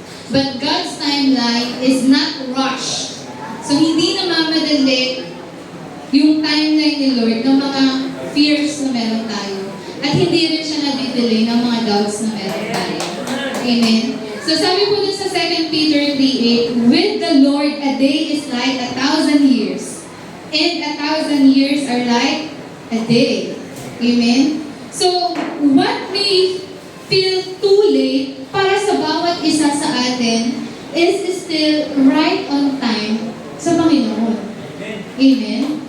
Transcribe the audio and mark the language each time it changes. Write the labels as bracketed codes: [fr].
[en] But God's timeline is not rushed. [tl] So hindi namamadali yung timeline ni Lord ng mga fears na meron tayo. At hindi rin siya nadidelay ng mga doubts na meron tayo. Amen? [en] So sabi po dun sa 2 Peter 3:8, with the Lord a day is like 1,000 years, and 1,000 years are like a day. Amen? So, what may feel too late [tl] para sa bawat isa sa atin [en] is still right on time [tl] sa Panginoon. [en] Amen?